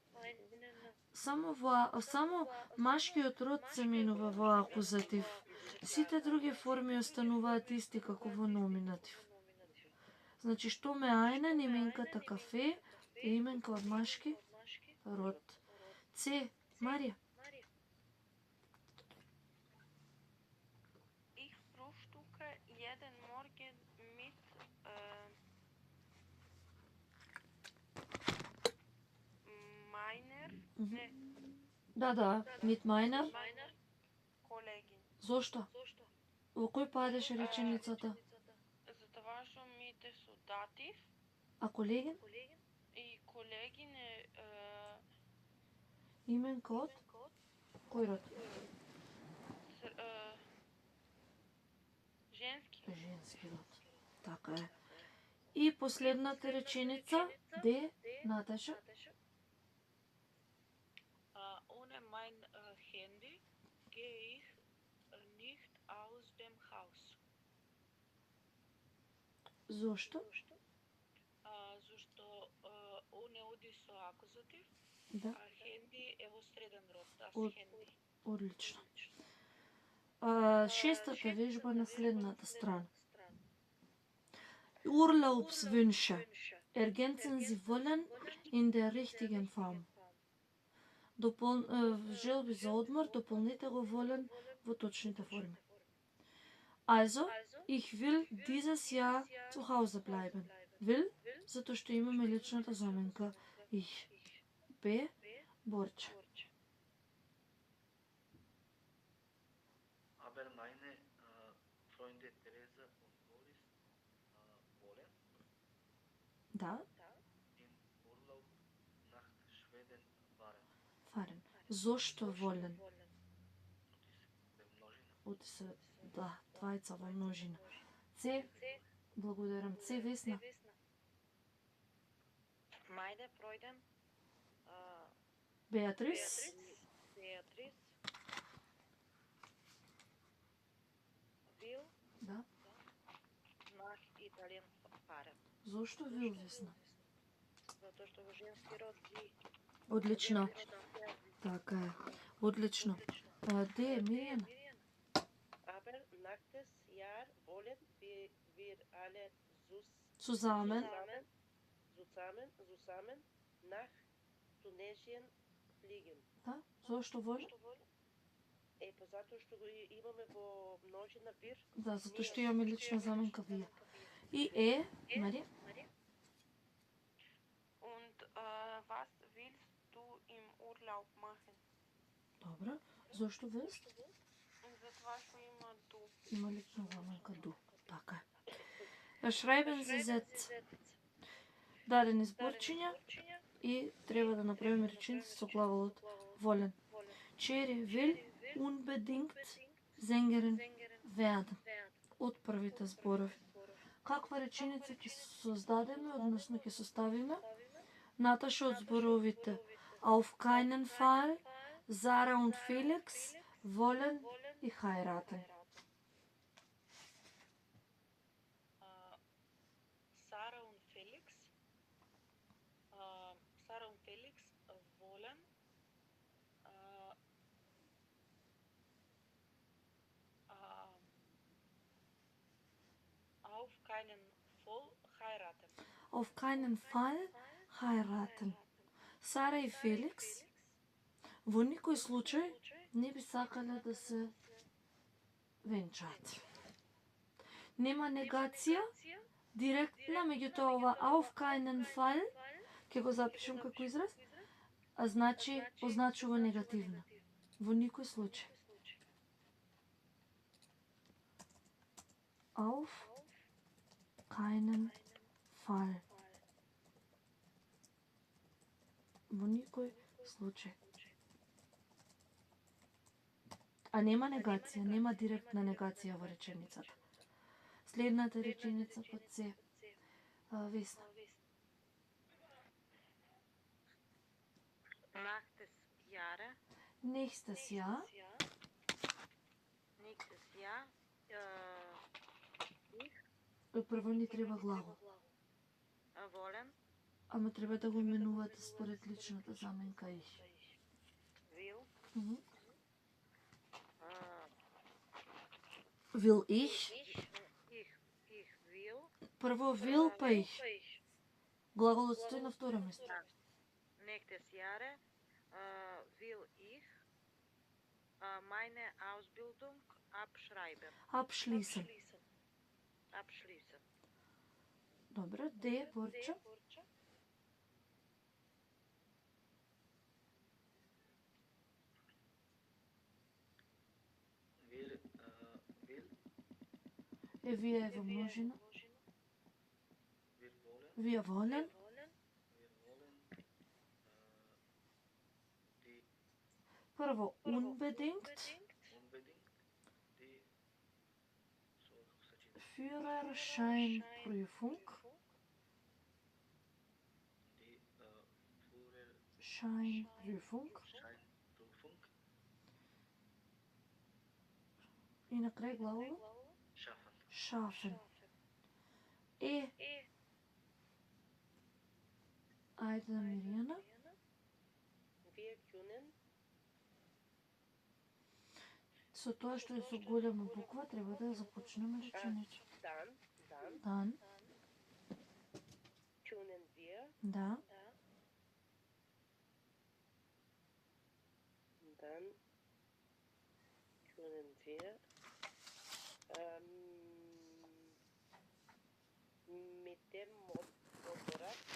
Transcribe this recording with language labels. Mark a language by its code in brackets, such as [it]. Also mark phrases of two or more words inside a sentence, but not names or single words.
[mk] Само машкиот род се менува во акузатив. Сите други форми остануваат исти како во номинатив. Значи, што ме einen, именката кафе е именка од машки род. С. Марија. [de] Ich frühstücke jeden Morgen mit meiner Да, mit meiner. Kollegin. [mk] Зошто? Во кој падеш реченицата? Затоа што мите со датив А колегин? и колегин е Именка од? Кој род? Женски. Женски род. Така е. И последната реченица, де, Наташа? [de] Ohne mein Handy gehe ich nicht aus dem Haus. [mk] Зошто? Зашто ohne оди со акузатив, Да, а handy е во среден род, das Од- handy. одлично. Шестата вежба на следната страна. [de] Urlaubswünsche ergänzen Sie wollen in der richtigen Form. [mk] Желби за одмор, дополнете го волен во точните форми. [de] Also, ich will dieses Jahr zu Hause bleiben. Will, [mk] затоа што имаме личната заменка ich. Б, Борче. [de] Aber meine Freunde Teresa und Boris wollen [mk] Да, [de] im Urlaub nach Schweden fahren. [mk] фарен. Зошто волен? [de] Und ist der Množina. [mk] Да, двајца во множина. С, благодарам. С, Весна. [de] Meine Freundin Беатрис. Beatrice will [mk] Да. [de] nach Italien fahren. [mk] Зошто вил, Весна? Затоа што во женски род ги. Одлично. Така е. Одлично. Де е Миријана? [de] Aber nächstes Jahr wollen wir alle Zusammen. zusammen nach Tunesien fliegen. [mk] Да. Зошто волен? Па затоа што го имаме во множина вир. Да, затоа што имаме лична заменка вие. И Марија? [de] Und was willst du im Urlaub machen? [mk] Добро. Зошто willst? Затоа што има du. Има лична заменка du. Така е. [de] Schreiben Sie Sätze. [mk] Дадени зборчиња и треба да направиме реченици со главолот волен. [de] Чери will unbedingt Sängerin werden. [mk] Од првите зборови. Каква реченица ќе создадеме, односно ќе составиме? Наташа од зборовите [de] Auf keinen Fall, Zara und Felix, wollen [mk] и heiraten. [de] Sara und Felix wollen auf keinen Fall heiraten. Auf keinen Fall heiraten. [mk] Сара и Феликс во никој случај не би сакале да се венчаат. Нема негација директна, меѓутоа ова [de] auf keinen Fall [mk] ќе го запишем како израз, а значи означува негативно. Во никој случај. [de] Auf keinen Fall. [mk] Во никој случај. А нема негација, нема директна негација во реченицата. Следната реченица под се. Весна. [de] Nächstes Jahr. [mk] Прво ни треба глагол. [de] Wollen [mk] Ама треба да го именувате според личната заменка их. [de] will Will ich? ich will [mk] Прво will па их. Глаголот стои на второ место. [de] nächstes Jahr will ich meine Ausbildung abschreiben. Abschließen. Abschließen. [mk] Добро, де, Борчо? [de] Wir will [mk] Вие во множина. [de] wir wollen [mk] Вие волен. [de] die [mk] Прво Прво, [de] unbedingt, unbedingt die Führerscheinprüfung, die Scheinprüfung Führerscheinprüfung [mk] и накрај главово [de] schaffen. schaffen. [mk] Ајде да Миријана. [de] Wir können [mk] Со тоа што е со голема буква, треба да ја започнеме реченица. [de] dann Dan, können wir [mk] да, [de] dann können wir mit dem Motorrad